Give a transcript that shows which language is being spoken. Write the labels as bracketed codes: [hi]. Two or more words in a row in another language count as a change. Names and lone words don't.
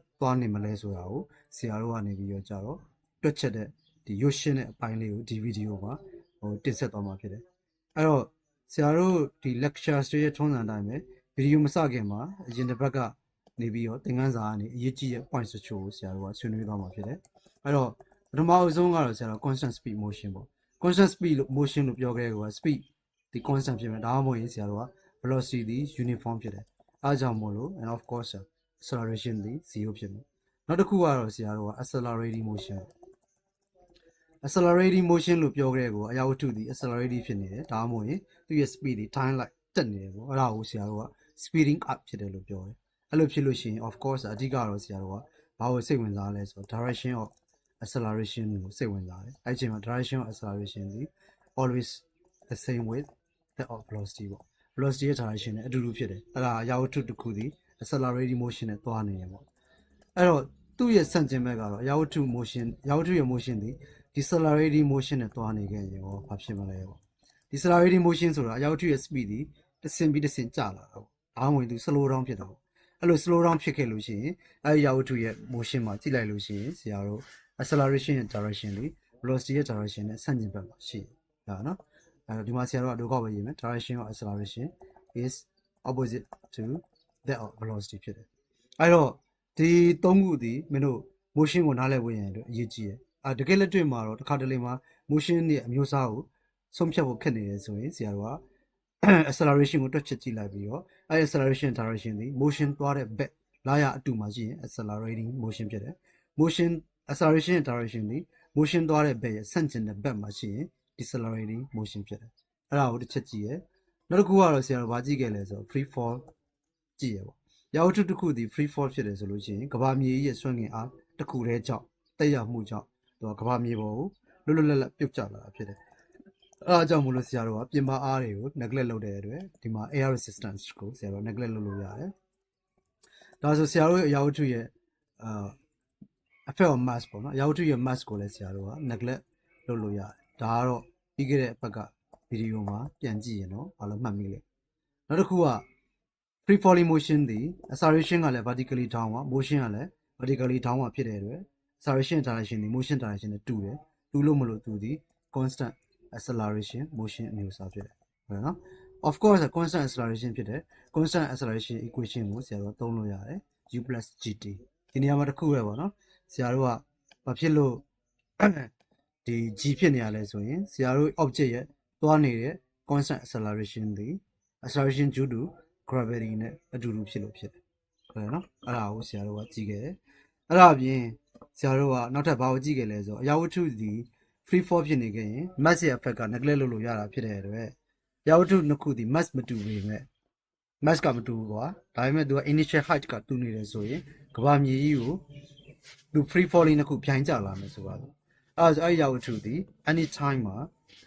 [my] သွားနေမလဲဆိုတာကိုဆရာတို့ကနေပြီးတော့ကြတော့တွက်ချက်တဲ့ဒီရွှေရှင်းတဲ့အပိုင်းလေးကိုဒီဗီဒီယိုမှာတင်ဆက်သွားမှာဖြစ်တယ်အဲ့ တော့ဆရာတို့ဒီ lecture တွေရဲ့ထုံးစံအတိုင်းပဲဗီဒီယိုမစခင်မှာအရင်တစ်ပတ်ကနေပြီးတော့သင်ခန်းစာကနေအရေးကြီးတဲ့ points တချို့ကိုဆရာတို့ကဆွေးနွေးသွားမှာဖြစ်တယ်အဲ့တော့ပထမအဆုံးကတော့ဆရာတို့ [en] constant speed motion [my] ပေါ့ [en] constant speed [my] လို့ motion လို့ပြောခဲ့တဲ့က speed ဒီ constant ဖြစ်မယ်ဒါမှမဟုတ်ရင်ဆရာတို့က velocity ဒီ uniform ဖြစ်တယ်အားကြောင့်မို့လို့ [en] and of course acceleration [my] ဒီ 0 ဖြစ်မယ်နောက်တစ်ခုကတော့ဆရာတို့က [en] accelerating motion accelerating motion [my] လို့ပြောခဲ့တဲ့ကအရာဝတ္ထုဒီ accelerating ဖြစ်နေတယ်ဒါမှမဟုတ်ရင်သူ့ရဲ့ speed ဒီ time လိုက်တက်နေတယ်ပေါ့အဲ့ဒါကိုဆရာတို့က [en] speeding up [my] ဖြစ်တယ်လို့ပြောတယ်အဲ့လိုဖြစ်လို့ရှိရင် [en] of course [my] အဓိကတော့ဆရာတို့ကဘာကိုစိတ်ဝင်စားလဲဆိုတော့ [en] direction of acceleration [my] ကိုစိတ်ဝင်စားတယ်အဲ့ဒီအချိန်မှာ [en] direction of acceleration [my] ဒီ [en] always the same with that of velocity [my] ပေါ့ velocity ရဲ့ direction နဲ့အတူတူဖြစ်တယ်အဲ့ဒါအရာဝတ္ထုတစ်ခုဒီ [en] accelerating motion [my] နဲ့သွားနေ တယ်ပေါ့အဲ့တော့သူ့ရဲ့ဆန့်ကျင်ဘက်ကတော့အရာဝတ္ထု motion အရာဝတ္ထုရဲ့ motion ဒီ [en] decelerating motion [my] နဲ့သွားနေခဲ့ရင်ရောဘာဖြစ်မလဲပေါ့ [en] decelerating motion [my] ဆိုတာအရာဝတ္ထုရဲ့ speed ဒီတစ်ဆင့်ပြီးတစ်ဆင့်ကျလာတာပေါ့ဒါမှမဟုတ်သူ [en] slow down [my] ဖြစ်တာပေါ့အဲ့လို [en] slow down [my] ဖြစ်ခဲ့လို့ရှိရင်အဲ့ဒီအရာဝတ္ထုရဲ့ motion မှာကြည့်လိုက်လို့ရှိရင်ဆ ရာတို့ acceleration ရဲ့ direction လေး velocity ရဲ့ direction နဲ့ဆန့်ကျင်ဘက်မှာရှိတယ်ဒါနော်အဲ့တော့ဒီမှာဆရာတို့ကဒုက္ခပဲရေးမယ် [en] direction of acceleration is opposite to that of velocity [my] ဖြစ်တယ်အဲ့တော့ဒီသုံးခုဒီမင်းတို့ motion ကိုနားလည်ဖို့ရန်အတွက်အရေးကြီး တယ်တကယ်လက်တွေ့မှာတော့တစ်ခါတလေမှာ motion ရဲ့အမျိုးအစားကိုဆုံးဖြတ်ဖို့ခက်နေတယ်ဆိုရင်ဆရာတို့က acceleration ကိုတွက်ချက်ကြည့်လိုက်ပြီးတော့အဲ့ [en] acceleration direction [my] ဒီ motion သွားတဲ့ဘက် လာရအတူမှာရှိရင် [en] accelerating motion [my] ဖြစ်တယ် [en] motion acceleration direction [my] ဒီ motion သွားတဲ့ဘက်ရဲ့ဆန့်ကျင်တဲ့ဘက်မှာရှိရင် [en] decelerating motion [my] ဖြစ်တယ် အဲ့ဒါကိုတစ်ချက်ကြည့်ရနောက်တစ်ခုကတော့ဆရာတို့ဗာကြည့်ခဲ့လဲဆို [en] free fall [my] ကြည့်ရပေါ့ရာဝတ္ထုတစ်ခုဒီ [en] free fall [my] ဖြစ်တယ်ဆိုလို့ရှိရင်ကဘာမြေကြီးရဲ့ဆွဲငင်အားတစ်ခုတည်းကြောင့်တက်ရောက်မှုကြောင့်သူကကဘာမြေပေါ်ကိုလွတ်လွတ်လပ်လပ်ပြုတ်ကျလာတာဖြစ်တယ်အဲ့ဒါကြောင့်မို့လို့ဆရာတို့ကပြင်ပအားတွေကို neglect လုပ်တဲ့အတွက်ဒီမှာ [en] air resistance [my] ကိုဆရာတို့ neglect လုပ်လို့ရတယ်ဒါဆိုဆရာတို့ရဲ့အရာဝတ္ထုရဲ့ [en] effect of mass [my] ပေါ့နော်အရာဝတ္ထုရဲ့ mass ကိုလည်းဆရာတို့က neglect လုပ်လို့ရတယ်ဒါကတော့ပြီးခဲ့တဲ့အပတ်ကဗီဒီယိုမှာပြန်ကြည့်ရင်တော့ဘာလို့မှတ်မိလဲနောက်တစ်ခုက [en] free falling motion [my] ဒီ acceleration ကလည်း [en] vertically down [my] ပါ motion ကလည်း [en] vertically down [my] ပါဖြစ်တဲ့ အတွက် [en] acceleration direction [my] ဒီ [en] motion direction [my] နဲ့တူတယ်တူလို့မလို့သူဒီ [en] constant acceleration motion [my] အမျိုးအစားဖြစ်တယ်ဟုတ်နော် [en] of course constant acceleration [my] ဖြစ်တယ် [en] constant acceleration equation [my] ကိုဆရာတို့သုံးလို့ရတယ် u + gt ဒီနေရာမှာတစ်ခုပဲပေါ့နော်ဆရာတို့ကဘာဖြစ်လို့ဒီ g ဖြစ်နေရလဲဆိုရင်ဆရာတို့ object ရဲ့သွားနေတဲ့ [en] constant acceleration [my] ဒီ [en] acceleration due to gravity [my] နဲ့အတူတူဖြစ်လို့ဖြစ်တယ်ဟုတ်တယ်နော်အဲ့ဒါကိုဆရာတို့ကကြည့်ခဲ့တယ်အဲ့ဒါအပြင်ဆရာတို့ကနောက်ထပ်ဘာကိုကြည့်ခဲ့လဲဆိုအရာဝတ္ထုဒီ [en] free fall [my] ဖြစ်နေခဲ့ရင် mass ရဲ့ effect က neglect လုပ်လို့ရတာဖြစ်တဲ့အတွက်အရာဝတ္ထုနှစ်ခုဒီ mass မတူပေမဲ့ mass ကမတူဘူးကွာဒါပေမဲ့သူက [en] initial height [my] ကတူနေတယ်ဆိုရင်ကဘာမြေကြီးကိုသူ [en] free falling [my] နှစ်ခုဖြိုင်းကျလာမယ်ဆိုပါတော့အဲ့အရာဝတ္ထုဒီ anytime မှာ